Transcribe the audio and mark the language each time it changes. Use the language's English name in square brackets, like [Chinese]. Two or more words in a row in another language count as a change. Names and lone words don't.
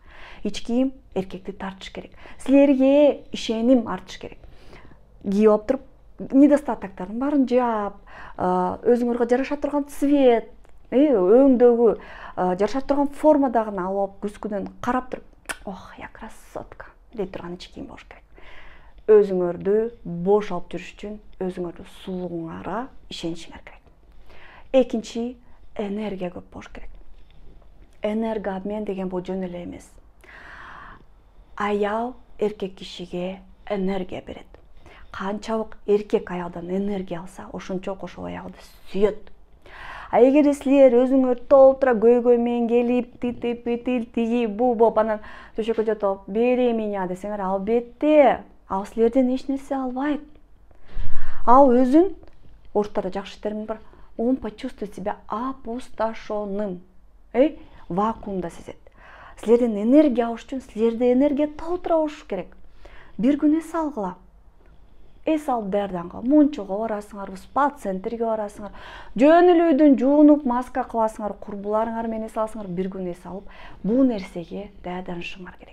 [Kyrgyz] Ич кийим эркекти тартыш керек. Силерге ишеним артыш керек. Кийип алып туруп, недостатоктордун баарын жаап, өзүңөргө жараша турган цвет, өңдөгү жараша турган формадагын алып алып, күзгүнөн карап туруп, [Russian] ох, я красотка [Kyrgyz] дей турган ич кийим болуш керек. Өзүңөрдү бош алып жүрүш үчүн өзүңөрдү сулууңарга ишенишиңер керек. Экинчи, энергия көп болуш керек. Энергообмен деген бул жөн эле эмес. Аял эркек кишиге энергия берет. Канчалык эркек аялдан энергия алса, ошончолук ошол аялды сүйөт. Эгер силер өзүңөр толтура көйгөй менен келип, тиги бул болуп, анан төшөккө жатып, [Russian] бери меня [Kyrgyz] десеңер, албетте, ал силерден эч нерсе албайт. Ал өзүн ортада жакшы термин бар. [Russian] Он почувствует себя опустошенным. [Kyrgyz] Вакуумда сезет. Силерден энергия алыш үчүн силерде энергия толтура болуш керек. Бир күн эс алгыла. Эс алып даярдангыла. Мончого барасыңар, спа центрге барасыңар. Жөн эле үйдөн жуунуп, маска кыласыңар, курбуларыңар менен эс аласыңар, бир күн эс алып, бул нерсеге даярданышыңар керек.